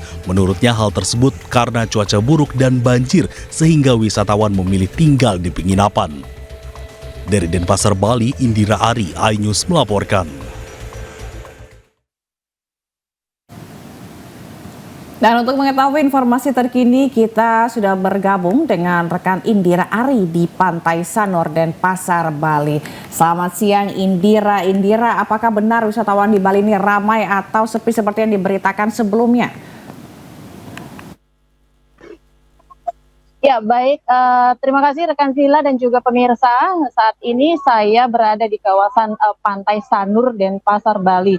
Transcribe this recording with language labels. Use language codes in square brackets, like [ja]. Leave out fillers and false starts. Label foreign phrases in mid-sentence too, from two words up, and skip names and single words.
[id] Menurutnya hal tersebut karena cuaca buruk dan banjir sehingga wisatawan memilih tinggal di penginapan. Dari Denpasar, Bali, Indira Ari, iNews melaporkan. Dan untuk mengetahui informasi terkini, kita sudah bergabung dengan rekan Indira Ari di Pantai Sanur, Denpasar, Bali. Selamat siang Indira. Indira, apakah benar wisatawan di Bali ini ramai atau sepi seperti yang diberitakan sebelumnya? Ya baik, terima kasih rekan Sila dan juga pemirsa. Saat ini saya berada di kawasan Pantai Sanur, Denpasar, Bali.